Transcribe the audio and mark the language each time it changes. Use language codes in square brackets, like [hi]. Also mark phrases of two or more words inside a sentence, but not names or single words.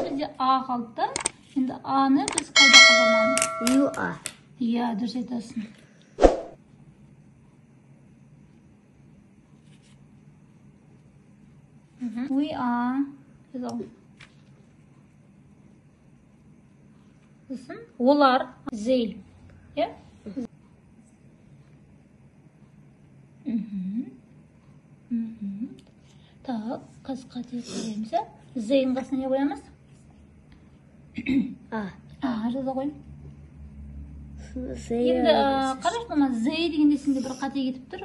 [kk] бізде а қалды да. Енді аны біз қайда қолданамыз? [en] You are. [kk] Иә, дұрыс айтасың. [en] We are. [kk] Олар. They. Иә? Так, қазір қате қоямыз. Зейдің қасына не қоямыз? Жаза қойым. Енді қараш мама, зей дегенде сенде бір қате кетіп тұр.